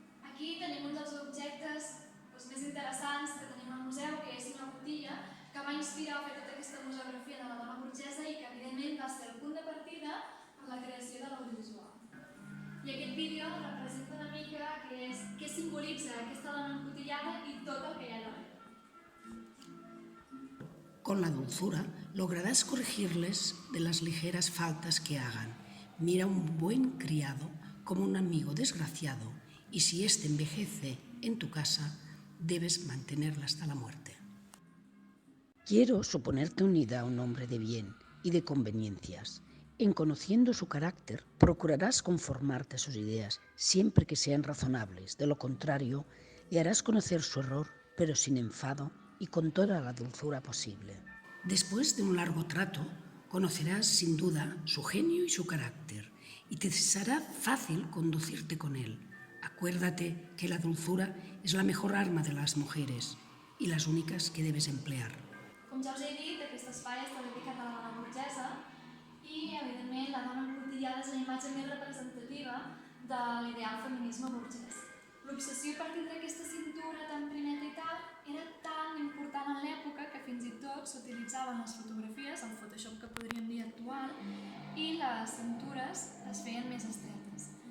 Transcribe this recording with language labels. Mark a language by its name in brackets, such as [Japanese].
[Catalan] Aquí tenim un dels objectes més interessants que tenim al museu, que és una botilla que va inspirar a fer tota aquesta museografia de la dona burgesa i que evidentment va ser el punt de partida per la creació de l'audiovisual. I aquest vídeo representa una mica què simbolitza aquesta dona encotillada i tot el que hi ha darrere. [Spanish] Con la dulzura lograrás corregirles de las ligeras faltas que hagan. Mira a un buen criado como un amigo desgraciado y si éste envejece en tu casa, debes mantenerla hasta la muerte. Quiero suponerte unida a un hombre de bien y de conveniencias. En conociendo su carácter, procurarás conformarte a sus ideas, siempre que sean razonables. De lo contrario, le harás conocer su error, pero sin enfado y con toda la dulzura posible. Después de un largo trato, conocerás sin duda su genio y su carácter, y te será fácil conducirte con él. Acuérdate que la dulzura es la mejor arma de las mujeres y las únicas que debes emplear. [Catalan] Com ja us he dit, aquest espai està dedicat a la dona burgesa i, evidentment, la dona encotillada és la imatge més representativa de l'ideal feminisme burgès. L'obsessió per tindre aquesta cintura tan primeta i tal era tan important en l'època que fins i tot s'utilitzaven les fotografies, el Photoshop que podríem dir actual, i les cintures es feien més estretes.